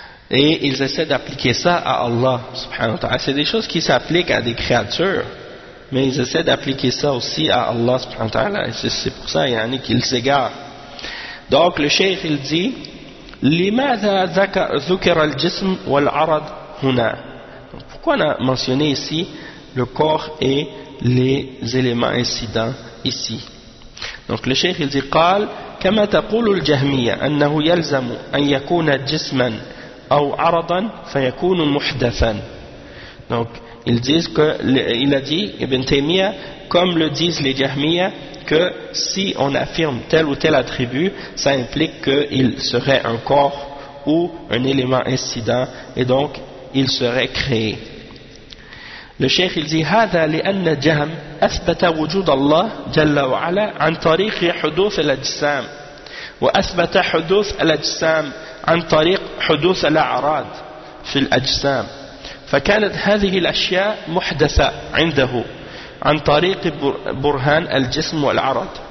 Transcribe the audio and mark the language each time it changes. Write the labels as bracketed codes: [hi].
[fr] Et ils essaient d'appliquer ça à Allah subhanahu wa ta'ala. C'est des choses qui s'appliquent à des créatures, mais ils essaient d'appliquer ça aussi à Allah subhanahu wa ta'ala. Et c'est pour ça yani, qu'ils s'égarent. Donc le cheikh il dit [ar] لِمَاذَا ذُكَرَ الْجِسْمُ وَالْعَرَضُ هُنَا. [fr] Pourquoi on a mentionné ici le corps et les éléments incidents ici? Donc le cheikh il dit [ar] قال كَمَا تَقُولُ الْجَهْمِيَ أَنَّهُ يَلْزَمُ أَنْ يَكُونَ جِسْمًا أو عرضا فيكون محدثا. [fr] Donc ils disent que, il a dit Ibn Taymiyyah, comme le disent les Jahmiya, que si on affirme tel ou tel attribut, ça implique qu'il serait un corps ou un élément incident et donc il serait créé. Le cheikh il dit [ar] هذا لأن الجهم أثبت وجود الله جل وعلا عن طريق حدوث الأجسام وأثبت حدوث الأجسام عن طريق حدوث الأعراض في الأجسام فكانت هذه الأشياء محدثة عنده عن طريق برهان الجسم والعرض